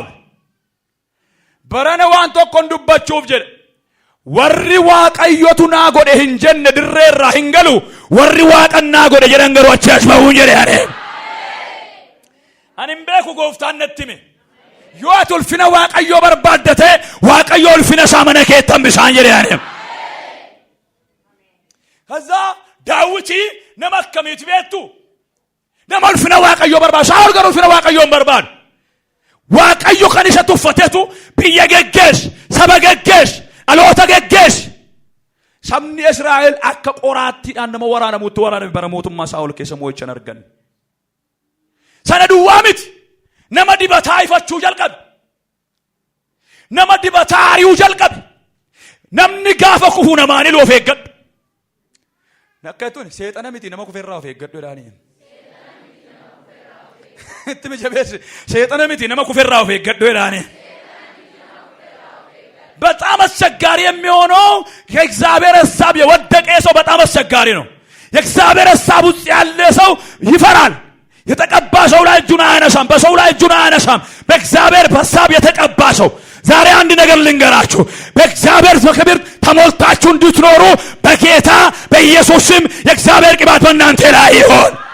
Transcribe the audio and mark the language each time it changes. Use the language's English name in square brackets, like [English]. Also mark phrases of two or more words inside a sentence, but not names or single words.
[Oromo] Barana waan tokkon dubbachuuf jedhe warri waaqayyotu naa godhe hin jenne dirree irraa hin galu warri waaqan naa godhe jedhan garuu achi as ba'uun jedhe ani hin beeku gooftaan natti hime yoo ati ulfina waaqayyoo barbaaddate waaqayyo ulfina isaa mana keetti hambisaan jedhe ከዛ ዳዊት nama akkamiiti beektu nama ulfina waaqayyoo barbaadu. Saa'ol garuu ulfina waaqayyoo hin barbaadu. Waaqayyo kan isa tuffatetu biyya geggeesse saba geggeesse dhaloota geggeesse. Sabni Israa'el akka qoraattiidhaan nama waraanamutti waraaname bara mootummaa Saa'ol keessa mo'ichan argan. Sana duwwaa miti nama dibataa ifachuu jalqabe nama dibataa ari'uu jalqabe namni gaafa kufu namaan iluu of eeggadhu. Nakkatun seexana miti nama kufeerraa of eeggadhu jedhaani. Itti mijabeessi seexana miti nama kufeerraa of eeggadhu jedhaani. [Amharic] በጣም አስቸጋሪ የሚሆነው የእግዚአብሔር ሐሳብ የወደቀ ሰው በጣም አስቸጋሪ ነው። የእግዚአብሔር ሐሳብ ውስጥ ያለ ሰው ይፈራል። የተቀባ ሰው ላይ እጁን አያነሳም። በሰው ላይ እጁን አያነሳም። በእግዚአብሔር ሐሳብ የተቀባ ሰው ዛሬ አንድ ነገር ልንገራችሁ በእግዚአብሔር ክብር ተሞልታችሁ እንድትኖሩ በጌታ በኢየሱስ ስም የእግዚአብሔር ቅባት በእናንተ ላይ ይሁን።